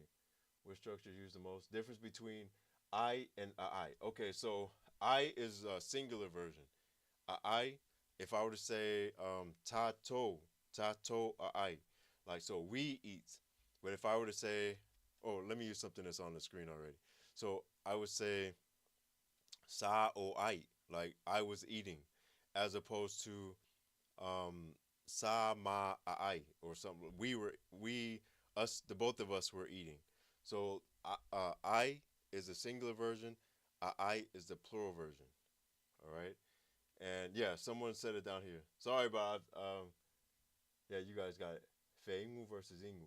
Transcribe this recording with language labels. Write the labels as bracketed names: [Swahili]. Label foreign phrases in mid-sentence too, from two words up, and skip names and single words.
[English] Which structures use the most? Difference between I and a I. Okay, so I is a singular version. A I, if I were to say [Samoan] tato a I, [English] like so we eat. But if I were to say, oh, let me use something that's on the screen already. So I would say [Samoan] sa o I, [English] like I was eating, as opposed to [Samoan] sa ma ai [English] or something. We us the both of us were eating. So I is a singular version. I is the plural version. All right. And yeah, someone said it down here. Sorry, Bob. Yeah, you guys got it. Feingu versus ingu.